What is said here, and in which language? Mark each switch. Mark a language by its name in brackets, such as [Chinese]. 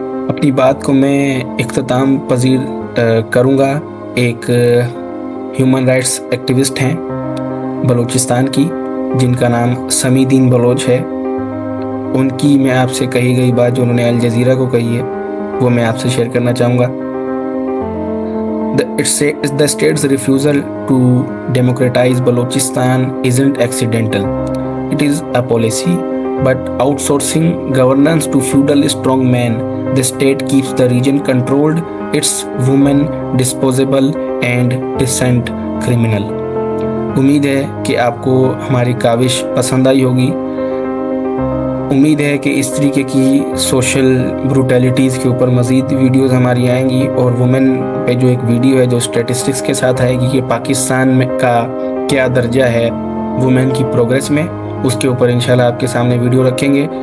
[Urdu] اپنی بات کو میں اختتام پذیر کروں گا. ایک ہیومن رائٹس ایکٹیوسٹ ہیں بلوچستان کی، جن کا نام سمیع الدین بلوچ ہے. ان کی میں آپ سے کہی گئی بات جو انہوں نے الجزیرہ کو کہی ہے، وہ میں آپ سے شیئر کرنا چاہوں گا. [English] The state's refusal to democratize Balochistan isn't accidental. It is a policy, but outsourcing governance to feudal strongmen, the state keeps the region controlled, its women disposable and dissent criminal. [Urdu] امید ہے کہ آپ کو ہماری کاوش پسند آئی ہوگی. امید ہے کہ اس طریقے کی سوشل بروٹیلیٹیز کے اوپر مزید ویڈیوز ہماری آئیں گی، اور وومن پہ جو ایک ویڈیو ہے جو اسٹیٹسٹکس کے ساتھ آئے گی کہ پاکستان میں کا کیا درجہ ہے وومن کی پروگریس میں، اس کے اوپر انشاءاللہ آپ کے سامنے ویڈیو رکھیں گے.